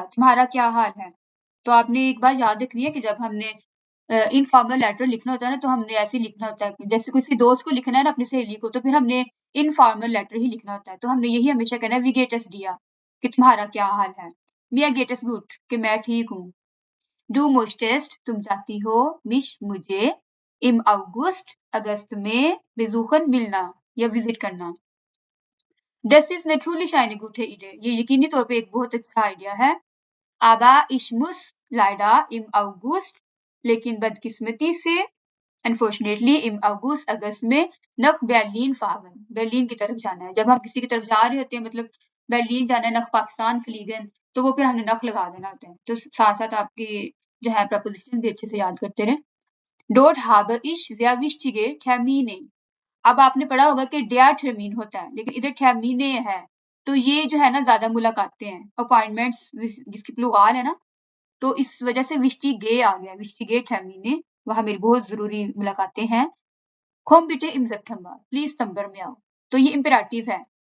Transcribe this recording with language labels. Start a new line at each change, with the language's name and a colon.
Hindi: तुम्हारा क्या हाल है? तो आपने एक बात याद रखनी है कि जब हमने इनफॉर्मल लेटर लिखना होता है ना, तो हमने ऐसे ही लिखना होता है कि जैसे किसी दोस्त को लिखना है ना अपनी सहेली को, तो फिर हमने इनफॉर्मल लेटर ही लिखना होता है। तो हमने यही हमेशा कहना है
German: wie geht es dir?
Hindi: कि तुम्हारा क्या हाल है?
German: Mir geht es gut
Hindi: कि मैं ठीक हूँ।
German: Du möchtest
Hindi: तुम चाहती हो, mich मुझे,
German: im August
Hindi: अगस्त में, besuchen मिलना या विजिट करना।
German: Das ist natürlich eine gute Idee.
Hindi: ये यकीनी तौर पे एक बहुत अच्छा आइडिया है।
German: Aber ich muss leider im August,
Hindi: लेकिन बदकिस्मती से, अनफॉर्चुनेटली im August अगस्त में
German: nach Berlin fahren,
Hindi: बर्लिन की तरफ जाना है। जब हम किसी की तरफ जा रहे होते हैं, मतलब बर्लिन जाना है, nach पाकिस्तान fliegen, तो वो फिर हमने nach लगा देना होता है। तो साथ-साथ आपकी जो है प्रपोज़िशन भी अच्छे से याद करते रहें।
German: Dort habe ich sehr wichtige Termine.
Hindi: अब आपने पढ़ा होगा कि डेयर टर्मीन होता है, लेकिन इधर टर्मीने है, तो ये जो है ना ज़्यादा मुलाकातें हैं, अपॉइंटमेंट्स जिसकी प्लूराल है ना, तो इस वजह से विस्टिगे आ गया, विस्टिगे टर्मीने, वहाँ मेरी बहुत ज़रूरी मुलाकातें हैं।
German: कोम बिटे इन सितंबर,
Hindi: प्लीज़ सितंबर में आओ। तो ये इम्पेरेटिव है।